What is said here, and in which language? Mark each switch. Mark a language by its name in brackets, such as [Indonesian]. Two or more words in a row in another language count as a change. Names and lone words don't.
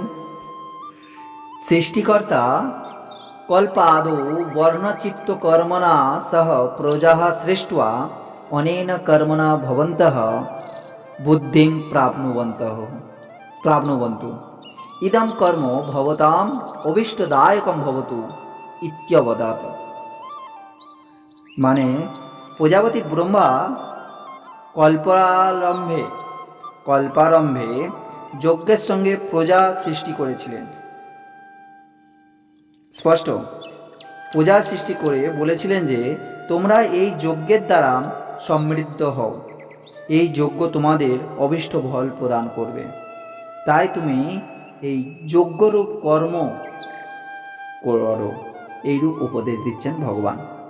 [Sanskrit] सृष्टिकर्ता कल्पादौ वर्णचित्त कर्मणा सह प्रजाः सृष्ट्वा अनेन कर्मणा भवन्तः बुद्धिं प्राप्नुवन्तु इदं कर्म भवताम् अभीष्टदायकं भवतु इत्यवदत्। [Bangla] মানে প্রজাপতি ব্রহ্মা কল্পারম্ভে যজ্ঞের সঙ্গে প্রজা সৃষ্টি করেছিলেন। স্পষ্ট। প্রজা সৃষ্টি করে বলেছিলেন যে তোমরা এই যজ্ঞের দ্বারা সমৃদ্ধ হও, এই যজ্ঞ তোমাদের অভীষ্ট ফল প্রদান করবে, তাই তুমি এই যজ্ঞরূপ কর্ম করো, এইরূপ উপদেশ দিচ্ছেন ভগবান।